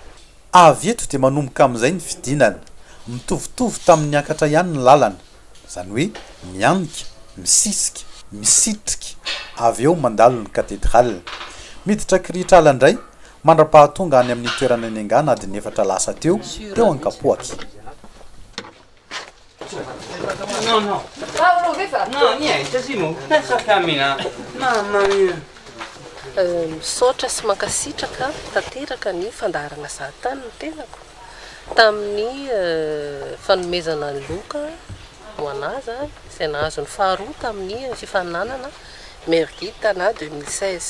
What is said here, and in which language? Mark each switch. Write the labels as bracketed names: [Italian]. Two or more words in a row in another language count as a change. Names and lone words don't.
[Malagasy] Avy eto dia manomboka amin'izay ny fidinana, mitovitovy tamin'ny akatra ihany ny lalana, izany hoe mianika, misisika, misitrika, avy eo mandalo ny katedrale. Miditra kirihitra ala indray, mandra-pahatonga any amin'ny toerana ny angana adiny 4 lasa teo ankapoaky. [Italian] Non, non. Ah, non, che fa? No, niente, Simo, adesso cammina. Mamma mia. [Malagasy] Misaotra sy mankasitraka tanteraka ny fandaharana Zahatany ny tenako tamin'ny fanomezana ny loka ho anazy izay nahazo ny faharoa tamin'ny fifaninanana Meilleur Guide de Tanà 2016.